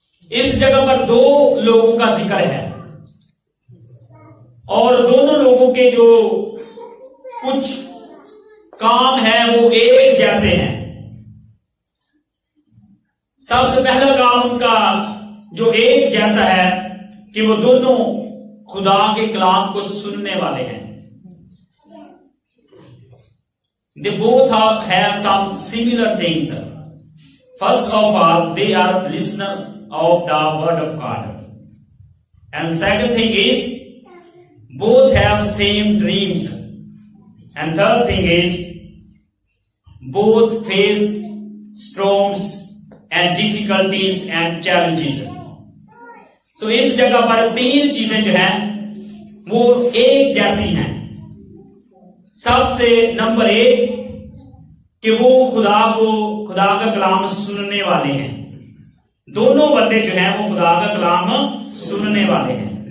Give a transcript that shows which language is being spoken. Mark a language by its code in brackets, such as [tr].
[hi] इस जगह पर दो लोगों का जिक्र है और दोनों लोगों के जो कुछ काम है वो एक जैसे हैं। सबसे पहला काम उनका जो एक जैसा है कि वो दोनों खुदा के कलाम को सुनने वाले हैं। [en] They both have some similar things. First of all, they are listener of the word of God. And second thing is, both have same dreams. And third thing is, both face storms and difficulties and challenges. [hi] So इस जगह पर तीन चीजें जो हैं वो एक जैसी हैं। सबसे नंबर एक कि वो खुदा का कलाम सुनने वाले हैं। दोनों बंदे जो हैं वो खुदा का कलाम सुनने वाले हैं।